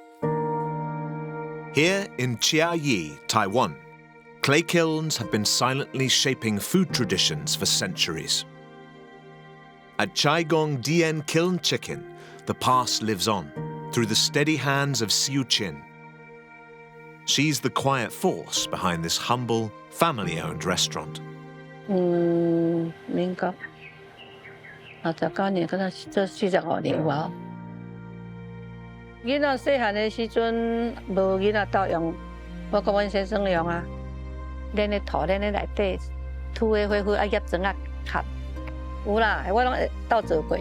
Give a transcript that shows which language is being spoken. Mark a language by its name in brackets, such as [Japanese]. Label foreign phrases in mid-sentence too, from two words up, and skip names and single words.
[English] Here in Chiayi, Taiwan, clay kilns have been silently shaping food traditions for centuries. At Cai Gong Dian Kiln Chicken, the past lives on through the steady hands of Siu Chin. She's the quiet force behind this humble, family-owned restaurant. [Min Nan Chinese] 民国59年，可能做45年吧。囡仔细汉的时阵，无囡仔斗用，我甲阮先生用啊。咱的土，咱的内底土的火啊，醃砖啊，卡有啦，我拢会斗做过的。